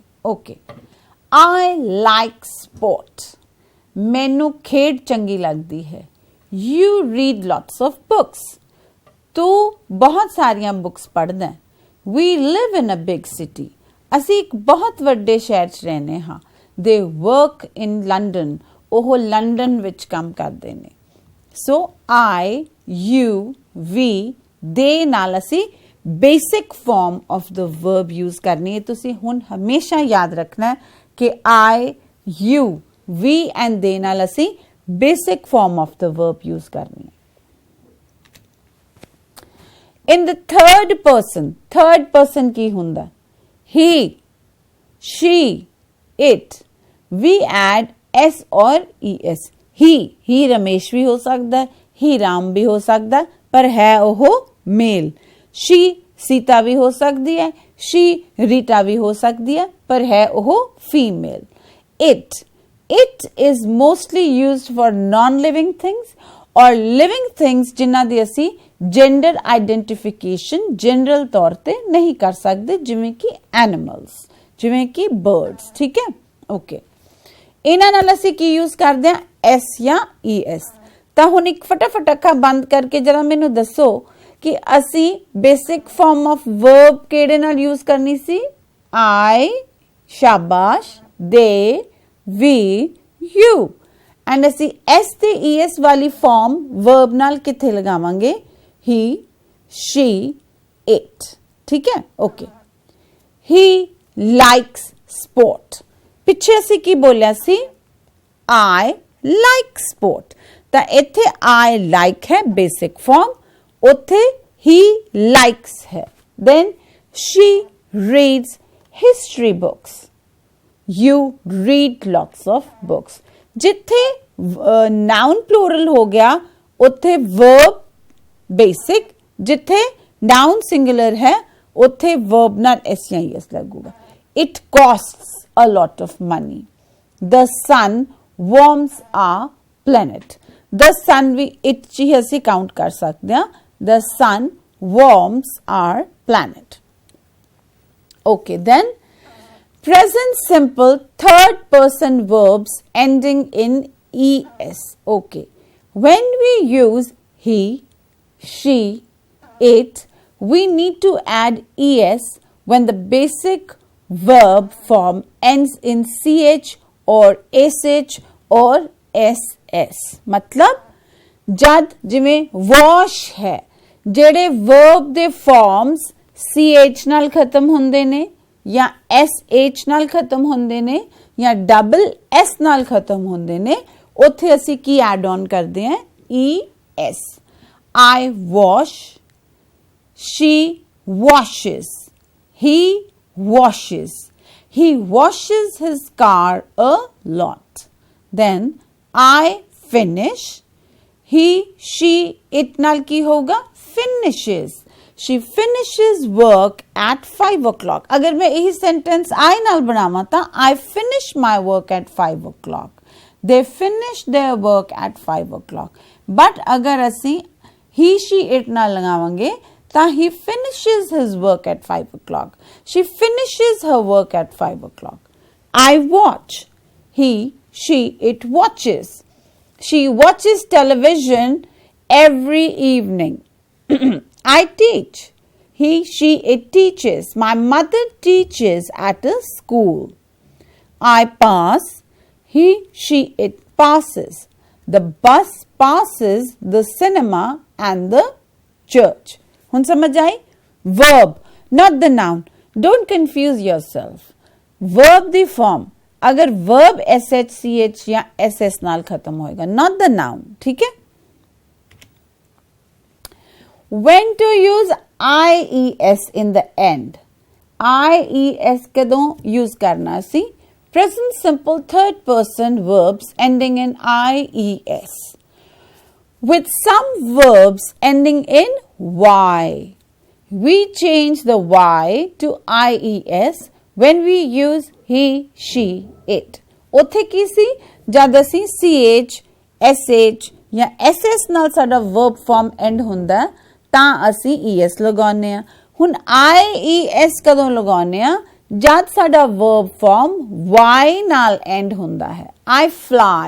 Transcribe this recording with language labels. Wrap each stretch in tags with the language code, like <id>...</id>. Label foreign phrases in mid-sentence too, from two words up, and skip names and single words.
<en>okay, I like sport,</en> <pa>ਮੈਨੂੰ ਖੇਡ ਚੰਗੀ ਲੱਗਦੀ ਹੈ।</pa> <en>You read lots of books.</en> <pa>ਤੂੰ ਬਹੁਤ ਸਾਰੀਆਂ ਬੁੱਕਸ ਪੜ੍ਹਦਾ ਹੈ.</pa> <en>We live in a big city.</en> <pa>ਅਸੀਂ ਇੱਕ ਬਹੁਤ ਵੱਡੇ ਸ਼ਹਿਰ 'ਚ ਰਹਿੰਦੇ ਹਾਂ.</pa> <en>They work in London.</en> <pa>ਉਹ ਲੰਡਨ ਵਿੱਚ ਕੰਮ ਕਰਦੇ ਨੇ.</pa> <en>So I, you, we, they</en> <pa>ਨਾਲ ਅਸੀਂ</pa> <en>basic form of the verb use</en> <pa>ਕਰਨੀ ਹੈ. ਤੁਸੀਂ ਹੁਣ ਹਮੇਸ਼ਾ ਯਾਦ ਰੱਖਣਾ ਹੈ ਕਿ</pa> <en>I, you, we and they</en> <pa>ਨਾਲ ਅਸੀਂ</pa> <en>basic form of the verb use</en> <pa>ਕਰਨੀ ਹੈ.</pa> <en>In the third person</en> <pa>ਕੀ ਹੁੰਦਾ?</pa> <en>He, she, it. We add s or es.</en> <hi>He रमेश भी हो सकता है, he राम भी हो सकता है, पर है ਉਹ मेल. She सीता भी हो सकती है, she रीटा भी हो सकती है, पर है ਉਹ female.</hi> <en>It is mostly used for non-living things</en> <pa>or living things ਜਿਨ੍ਹਾਂ ਦੀ ਅਸੀਂ</pa> <en>gender identification</en> <pa>ਜਨਰਲ ਤੌਰ ਤੇ ਨਹੀਂ ਕਰ ਸਕਦੇ, ਜਿਵੇਂ ਕਿ ਐਨੀਮਲਸ, ਜਿਵੇਂ ਕਿ ਬਰਡਸ. ਠੀਕ ਹੈ,</pa> <en>ओके.</en> <pa>ਇਨ੍ਹਾਂ ਨਾਲ ਅਸੀਂ ਕੀ ਯੂਜ਼ ਕਰਦੇ ਹਾਂ? ਐਸ ਯਾ ਈਐਸ. ਤਾਂ ਹੁਣ ਇੱਕ ਫਟਾਫਟ ਅੱਖਾਂ ਬੰਦ ਕਰਕੇ ਜ਼ਰਾ ਮੈਨੂੰ ਦੱਸੋ ਕਿ ਅਸੀਂ</pa> <en>basic form of verb</en> <pa>ਕਿਹੜੇ ਨਾਲ ਯੂਜ਼ ਕਰਨੀ ਸੀ?</pa> <en>I, शाबाश, they, we, you.</en> <pa>ਐਂਡ ਅਸੀਂ ਐਸ ਤੇ ਈਐਸ ਵਾਲੀ ਫਾਰਮ ਵਰਬ ਨਾਲ ਕਿੱਥੇ ਲਗਾਵਾਂਗੇ?</pa> <en>He, she, it.</en> <pa>ਠੀਕ ਹੈ,</pa> <en>okay. He likes sport.</en> <pa>ਪਿੱਛੇ ਅਸੀਂ ਕੀ ਬੋਲਿਆ ਸੀ?</pa> <en>I like sport.</en> <pa>ਤਾਂ ਇੱਥੇ</pa> <en>I like</en> <pa>है</pa> <en>basic form,</en> <pa>ਉੱਥੇ</pa> <en>he likes</en> <pa>है.</pa> <en>Then she reads history books. You read lots of books.</en> <pa>ਜਿੱਥੇ</pa> <en>noun plural</en> <pa>ਹੋ ਗਿਆ, ਉੱਥੇ</pa> <en>verb basic,</en> <pa>ਜਿੱਥੇ</pa> <en>noun singular</en> <pa>ਹੈ ਉੱਥੇ वर्ब ਨਾਲ ਐਸ ਯਾ ਐਸ ਲੱਗੂਗਾ.</pa> <en>It costs a lot of money. The sun warms a planet. the sun</en> <pa>ਭੀ ਇਟ ਚੀ ਅਸੀਂ ਕਾਊਂਟ ਕਰ ਸਕਦੇ ਹੈਂ.</pa> <en>The sun warms our planet. okay, then present simple third person verbs ending in es. okay, when we use he, she, it, we need to add es when the basic verb form ends in ch or sh or ss.</en> <pa>ਮਤਲਬ ਜਦ ਜਿਵੇਂ wash ਹੈ, ਜਿਹੜੇ verb ਦੇ forms ch ਨਾਲ ਖਤਮ ਹੁੰਦੇ ਨੇ ਯਾ sh ਨਾਲ ਖਤਮ ਹੁੰਦੇ ਨੇ ਯਾ double s ਨਾਲ ਖਤਮ ਹੁੰਦੇ ਨੇ, ਉੱਥੇ ਅਸੀਂ ਕੀ</pa> <en>add on</en> <pa>ਕਰਦੇ ਹੈਂ?</pa> <en>es. I wash, she washes, he washes. He washes his car a lot. Then I finish. He, she, it</en> <pa>ਨਾਲ ਕੀ ਹੋਗਾ?</pa> <en>Finishes. She finishes work at 5 o'clock.</en> <pa>ਅਗਰ ਮੈਂ ਇਹੀ</pa> <en>sentence I</en> <pa>ਨਾਲ ਬਣਾਵਾਂ ਤਾਂ</pa> <en>I finish my work at 5 o'clock. They finish their work at 5 o'clock. But</en> <pa>ਅਗਰ ਅਸੀਂ</pa> <en>he, she, it</en> <pa>ਨਾ ਲਗਾਵਾਂਗੇ ਤਾਂ</pa> <en>he finishes his work at 5 o'clock. She finishes her work at 5 o'clock. I watch. He, she, it watches. She watches television every evening. I teach. He, she, it teaches. My mother teaches at a school. I pass. He, she, it passes. The bus passes the cinema and the church.</en> <pa>ਹੁਣ ਸਮਝ ਆਈ?</pa> <en>Verb, not the noun. Don't confuse yourself. Verb the form.</en> <pa>अगर verb</pa> <en>sh, ch या ss</en> <pa>ਨਾਲ ਖਤਮ ਹੋਏਗਾ,</pa> <en>not the noun.</en> <pa>ਠੀਕ ਹੈ?</pa> <en>When to use ies in the end?</en> <pa>ies ਕਦੋਂ use ਕਰਨਾ ਸੀ?</pa> <en>Present simple third person verbs ending in ies. With some verbs ending in y. We change the y to ies when we use he, she, it.</en> <pa>ਉੱਥੇ ਕੀ ਸੀ? ਜਦ ਅਸੀਂ ch, sh ਜਾਂ ss ਨਾਲ ਸਾਡਾ</pa> <en>verb form end</en> <pa>ਹੁੰਦਾ ਤਾਂ ਅਸੀਂ es ਲਗਾਉਂਦੇ ਆ. ਹੁਣ ies ਕਦੋਂ ਲਗਾਉਂਦੇ ਆ? ਜਦ ਸਾਡਾ</pa> <en>verb form y</en> <pa>ਨਾਲ end ਹੁੰਦਾ ਹੈ.</pa> <en>I fly.</en>